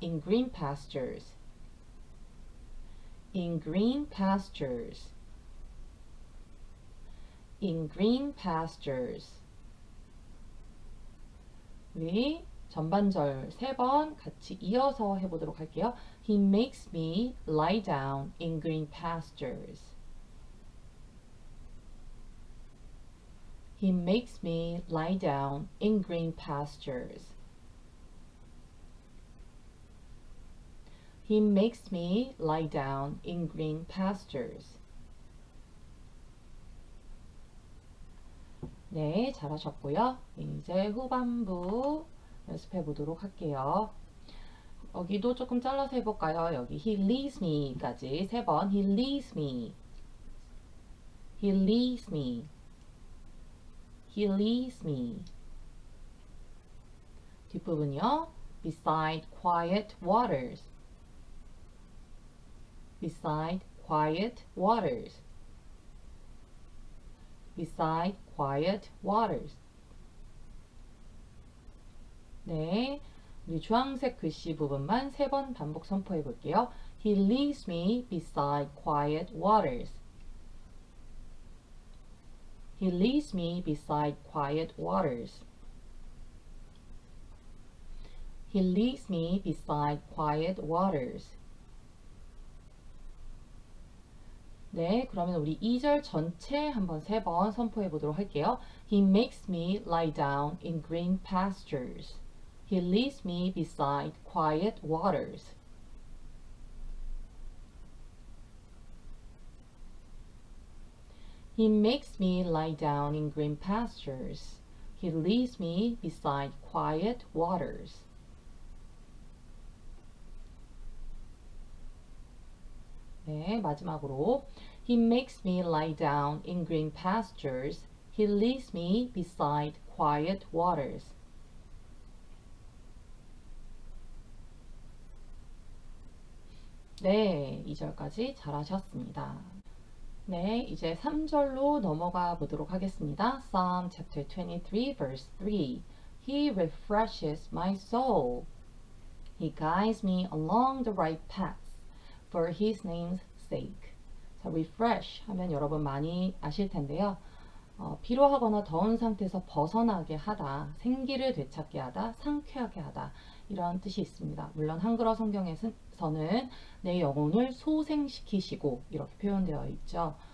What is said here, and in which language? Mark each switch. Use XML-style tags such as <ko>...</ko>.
<en>In green pastures. In green pastures. In green pastures.</en> <ko>우리 전반절 3번 같이 이어서 해보도록 할게요.</ko> <en>He makes me lie down in green pastures. He makes me lie down in green pastures. He makes me lie down in green pastures.</en> <ko>네, 잘하셨고요. 이제 후반부 연습해 보도록 할게요. 여기도 조금 잘라서 해볼까요? 여기</ko> <en>he leads me</en> <ko>까지 3번</ko> <en>he leads me. He leads me. He leads me.</en> <ko>뒷부분이요.</ko> <en>Beside quiet waters. Beside quiet waters. Beside quiet waters. 네,</en> <ko>우리 주황색 글씨 부분만 3번 반복 선포해 볼게요.</ko> <en>He leads me beside quiet waters. He leads me beside quiet waters. He leads me beside quiet waters.</en> <ko>네, 그러면 우리 2절 전체 한번 3번 선포해 보도록 할게요.</ko> <en>He makes me lie down in green pastures. He leads me beside quiet waters. He makes me lie down in green pastures. He leads me beside quiet waters.</en> <ko>네, 마지막으로</ko> <en>He makes me lie down in green pastures. He leads me beside quiet waters.</en> <ko>네, 2절까지 잘하셨습니다. 네, 이제 3절로 넘어가 보도록 하겠습니다.</ko> <en>Psalm chapter 23 verse 3. He refreshes my soul. He guides me along the right path for his name's sake.</en> <ko>자, refresh 하면 여러분 많이 아실 텐데요. 피로하거나 더운 상태에서 벗어나게 하다, 생기를 되찾게 하다, 상쾌하게 하다 이런 뜻이 있습니다. 물론 한글어 성경에서는 내 영혼을 소생시키시고 이렇게 표현되어 있죠.</ko>